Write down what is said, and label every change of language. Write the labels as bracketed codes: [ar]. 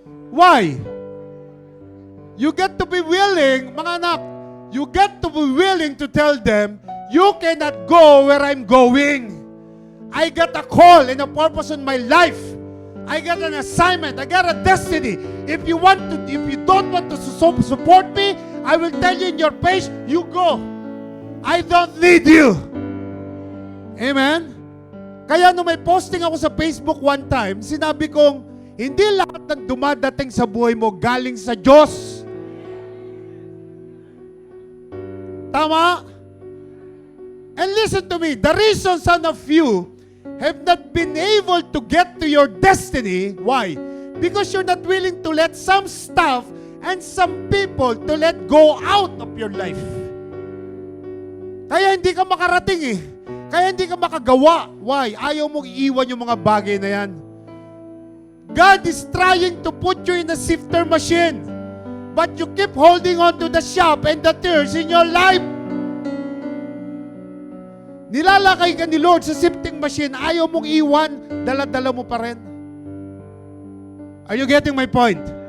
[en] Why? You get to be willing, [tl] mga anak, [en] you get to be willing to tell them, you cannot go where I'm going. I got a call and a purpose in my life. I got an assignment. I got a destiny. If you don't want to support me, I will tell you in your face, you go. I don't need you. Amen? [tl] Kaya nung may posting ako sa Facebook [en] one time, [tl] sinabi kong, hindi lahat ng dumadating sa buhay mo galing sa Diyos. Tama? [en] And listen to me, the reason some of you have not been able to get to your destiny, why? Because you're not willing to let some stuff and some people to let go out of your life. [tl] Kaya hindi ka makarating eh. Kaya hindi ka makagawa. [en] Why? [tl] Ayaw mong iiwan yung mga bagay na yan. [en] God is trying to put you in a sifter machine. But you keep holding on to the shaft and the tears in your life. [tl] Nilalakay ka ni Lord sa sifting machine. Ayaw mong iwan. Dala-dala mo pa rin. [en] Are you getting my point?